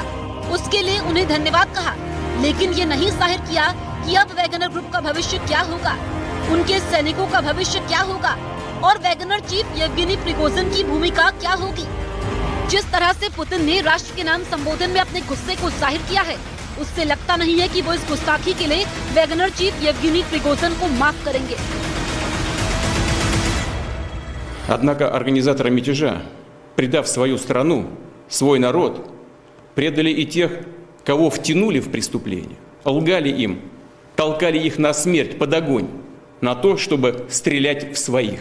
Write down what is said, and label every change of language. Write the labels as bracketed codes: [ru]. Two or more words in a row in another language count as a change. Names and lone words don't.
[hi] उसके लिए उन्हें धन्यवाद कहा, लेकिन ये नहीं जाहिर किया कि अब वैगनर ग्रुप का भविष्य क्या होगा, उनके सैनिकों का भविष्य क्या होगा और वैगनर चीफ येवगेनी प्रिगोजिन की भूमिका क्या होगी। जिस तरह से पुतिन ने राष्ट्र के नाम संबोधन में अपने गुस्से को जाहिर किया है, उससे लगता नहीं है कि वो इस गुस्ताखी के लिए वैगनर चीफ येवगेनी प्रिगोजिन को माफ करेंगे। [ru] Однако организаторы мятежа, предав свою страну, свой народ, предали и тех, кого втянули в преступление, лгали им, толкали их на смерть, под огонь, на то, чтобы стрелять в своих.